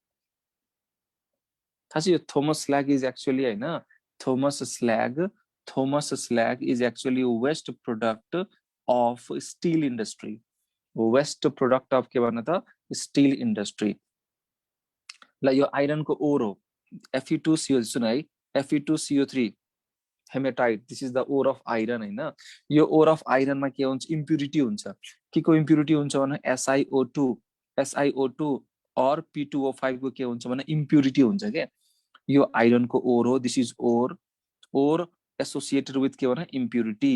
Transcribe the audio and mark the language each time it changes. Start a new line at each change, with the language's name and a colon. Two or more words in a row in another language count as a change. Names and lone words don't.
Nepali: थाहा छ यो
English: Thomas slag is actually हैन, Thomas slag is actually waste product of steel industry. waste product of
Nepali: के भन्न त
English: steel industry.
Nepali: ल यो आइरनको ओर हो Fe2CO, सुन है, Fe2CO3 हेमेटाइट,
English: this is the ore of iron
Nepali: हैन। यो ओर अफ आइरनमा के हुन्छ? इम्प्युरिटी हुन्छ। के को इम्प्युरिटी हुन्छ भने SiO2 और P2O5 को के हुन्छ भने इम्प्युरिटी हुन्छ के। यो आइरनको ओर हो,
English: this is ore associated with
Nepali: के भने इम्प्युरिटी।